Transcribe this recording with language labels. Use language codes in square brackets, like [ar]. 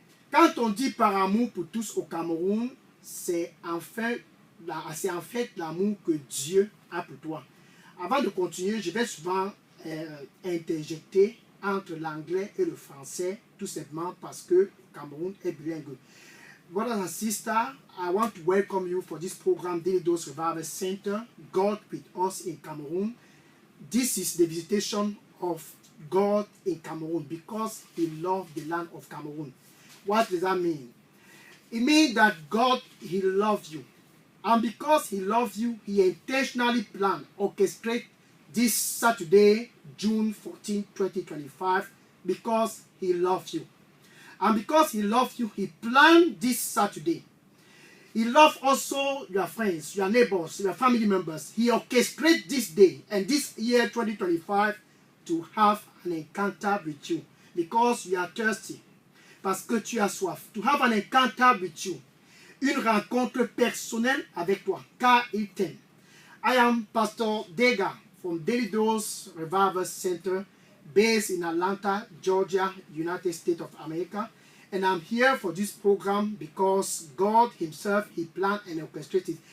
[fr] Quand on dit par amour pour tous au Cameroun, c'est en fait l'amour que Dieu a pour toi. Avant de continuer, je vais souvent interjecter entre l'anglais et le français, tout simplement parce que le Cameroun est bilingue. [en] Brothers and sisters, I want to welcome you for this program, Daily Dose Revival Center, God with us in Cameroon. This is the visitation of God in Cameroon because He loved the land of Cameroon. What does that mean? It means that God, He loves you. And because He loves you, He intentionally planned, orchestrate this Saturday, June 14, 2025, because He loves you. And because He loves you, He planned this Saturday. He loves also your friends, your neighbors, your family members. He orchestrated this day and this year 2025 to have an encounter with you because you are thirsty. [fr] Parce que tu as soif. [en] To have an encounter with you. [fr] Une rencontre personnelle avec toi, car il t'aime. [en] I am Pastor Dega from Daily Dose Revival Center, based in Atlanta, Georgia, United States of America. And I'm here for this program because God Himself, He planned and orchestrated.